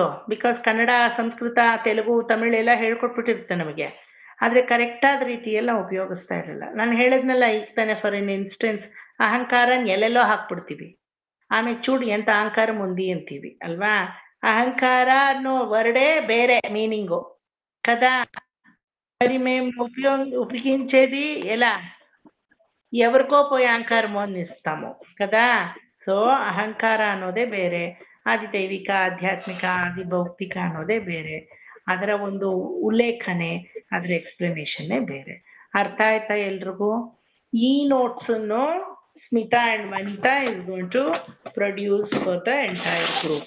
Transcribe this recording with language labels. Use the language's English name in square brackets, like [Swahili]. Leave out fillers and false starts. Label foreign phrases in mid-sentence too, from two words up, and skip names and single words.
[Kannada] ಬಿಕಾಸ್ ಕನ್ನಡ, ಸಂಸ್ಕೃತ, ತೆಲುಗು, ತಮಿಳು ಎಲ್ಲ ಹೇಳ್ಕೊಟ್ಬಿಟ್ಟಿರುತ್ತೆ ನಮಗೆ. ಆದ್ರೆ ಕರೆಕ್ಟಾದ ರೀತಿಯಲ್ಲಿ ನಾವು ಉಪಯೋಗಿಸ್ತಾ ಇರಲ್ಲ. ನಾನು ಹೇಳಿದ್ನಲ್ಲ ಈಗ ತಾನೆ, [English] for in instance [Kannada] ಅಹಂಕಾರ ಎಲ್ಲೆಲ್ಲೋ ಹಾಕ್ಬಿಡ್ತೀವಿ, ಆಮೇಲೆ [Telugu] చూడ్ ఎంత అహంకార ముంది [Kannada] ಅಂತೀವಿ ಅಲ್ವಾ. ಅಹಂಕಾರ ಅನ್ನೋ ವರ್ಡೇ ಬೇರೆ ಮೀನಿಂಗು కదా. [Telugu] మరి మేము ఉపయోగించేది ఎలా, ఎవరికో పోయి అహంకారము అని ఇస్తాము కదా. [Kannada] సో ಅಹಂಕಾರ ಅನ್ನೋದೇ ಬೇರೆ, ಆದಿದೈವಿಕ, ಆಧ್ಯಾತ್ಮಿಕ, ಆದಿ ಭೌತಿಕ ಅನ್ನೋದೇ ಬೇರೆ. ಅದರ ಒಂದು ಉಲ್ಲೇಖನೆ, ಅದರ ಎಕ್ಸ್ಪ್ಲನೇಷನ್ನೇ ಬೇರೆ. ಅರ್ಥ ಆಯ್ತಾ ಎಲ್ರಿಗೂ? ಈ ನೋಟ್ಸ್ ಅನ್ನು [English] Smita and Vanitha is going to produce for the entire group.